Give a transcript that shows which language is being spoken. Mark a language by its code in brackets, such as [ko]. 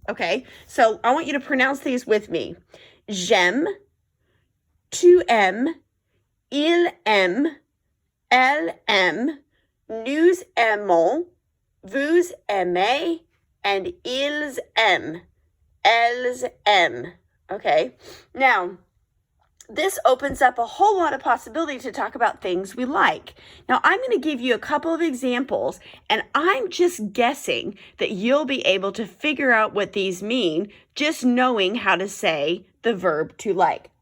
[en] Okay, so I want you to pronounce these with me. [fr] J'aime, tu aimes, il aime, elle aime, nous aimons, vous aimez, [en] and [fr] ils aiment, elles aiment. [en] Okay, now this opens up a whole lot of possibility to talk about things we like. Now I'm going to give you a couple of examples, and I'm just guessing that you'll be able to figure out what these mean just knowing how to say the verb to like.